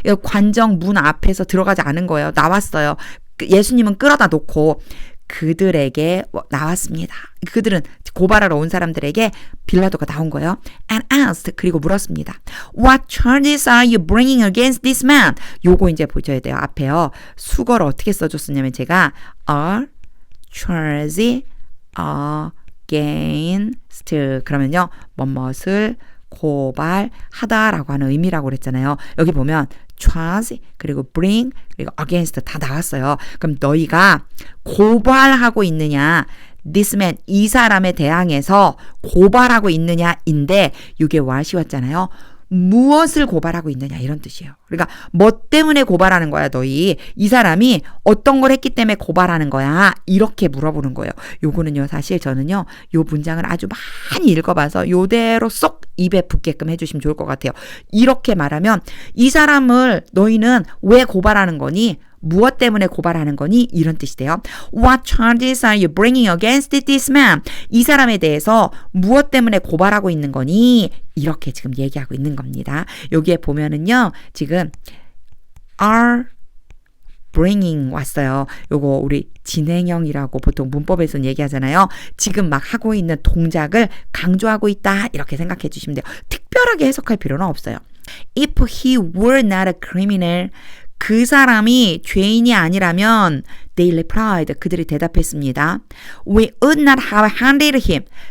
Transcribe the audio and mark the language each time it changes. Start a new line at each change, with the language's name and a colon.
Korean: 관정 문 앞에서 들어가지 않은 거예요. 나왔어요. 예수님은 끌어다 놓고 그들에게 나왔습니다. 그들은 고발하러 온 사람들에게 빌라도가 나온 거예요.
English: And asked,
Korean: 그리고 물었습니다.
English: What charges are you bringing against this man?
Korean: 요거 이제 보셔야 돼요. 앞에요. 수거를 어떻게 써줬었냐면 제가
English: are charge against
Korean: 그러면요. 뭐뭇을 고발하다라고 하는 의미라고 그랬잖아요. 여기 보면 charge 그리고 bring 그리고 against 다 나왔어요. 그럼 너희가 고발하고 있느냐
English: this man
Korean: 이 사람에 대항해서 고발하고 있느냐인데 이게 what이 왔잖아요. 무엇을 고발하고 있느냐 이런 뜻이에요. 그러니까 뭐 때문에 고발하는 거야 너희. 이 사람이 어떤 걸 했기 때문에 고발하는 거야. 이렇게 물어보는 거예요. 요거는요 사실 저는요 요 문장을 아주 많이 읽어봐서 요대로 쏙 입에 붙게끔 해주시면 좋을 것 같아요. 이렇게 말하면 이 사람을 너희는 왜 고발하는 거니? 무엇 때문에 고발하는 거니? 이런 뜻이 돼요.
English: What charges are you bringing against this man?
Korean: 이 사람에 대해서 무엇 때문에 고발하고 있는 거니? 이렇게 지금 얘기하고 있는 겁니다. 여기에 보면은요. 지금 are bringing 왔어요. 요거 우리 진행형이라고 보통 문법에서는 얘기하잖아요. 지금 막 하고 있는 동작을 강조하고 있다. 이렇게 생각해 주시면 돼요. 특별하게 해석할 필요는 없어요.
English: If he were not a criminal
Korean: 그 사람이 죄인이 아니라면
English: they replied.
Korean: 그들이 대답했습니다.
English: We would not have handed him.